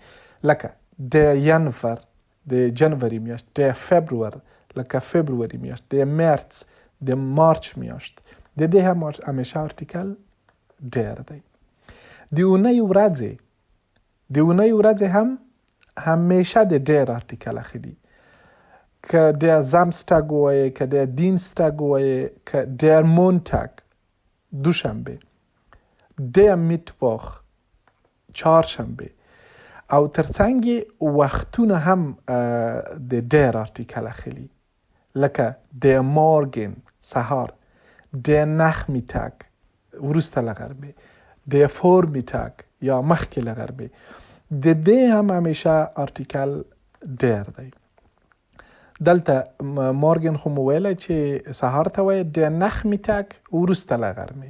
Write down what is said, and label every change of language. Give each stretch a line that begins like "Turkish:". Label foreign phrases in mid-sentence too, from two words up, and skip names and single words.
Pashto: لکه د ینور د جنوري میاشت، د فبرور لکه فبروري میاشت، د مارچ د مارچ میاشت، د دې هم همیشه ارتیکل ډیر دی. د اونۍ ورځې هم همیشه د ډیر ارتیکل اخلي. که
German: der Samstag
Pashto: وایه، که
German: der Dienstag
Pashto: وایه، که
German: der Montag
Pashto: دوشنبه،
German: der Mittwoch
Pashto: چهارشنبه، او ترڅنګ وختونه هم د ډیر ارتیکل اخلي. لکه
German: der Morgen
Pashto: سهار،
German: der Nachmittag
Pashto: وروسته له غرمې،
German: der Vormittag
Pashto: یا مخکې له غرمې. د دې هم همیشه ارتیکل ډیر دی. دلته مورګن خو مو ویلی چې سهار ته وایي د نخ میتاک وروسته له غرمې.